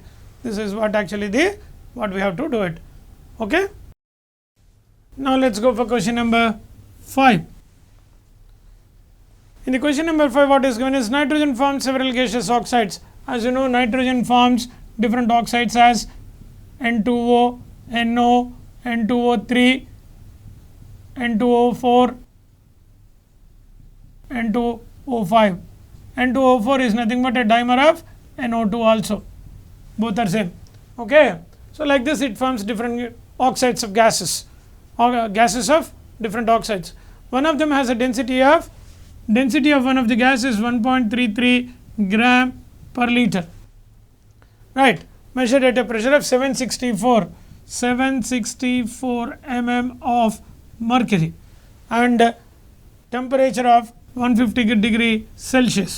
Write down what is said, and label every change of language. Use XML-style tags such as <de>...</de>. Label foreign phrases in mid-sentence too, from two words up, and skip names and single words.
<en>This is what actually what we have to do it. Okay. Now, let us go for question number 5. In the question number 5, what is given is nitrogen forms several gaseous oxides. As you know, nitrogen forms different oxides as N2O, NO, N2O3, N2O4, N2O5. N2O4 is nothing but a dimer of NO2 also. Both are same. Okay. So, like this it forms different oxides of gases, or gases of different oxides. One of them has a density of one of the gas is 1.33 gram per liter, right, measured at a pressure of 764 mm of mercury and temperature of 150 degree Celsius.</en>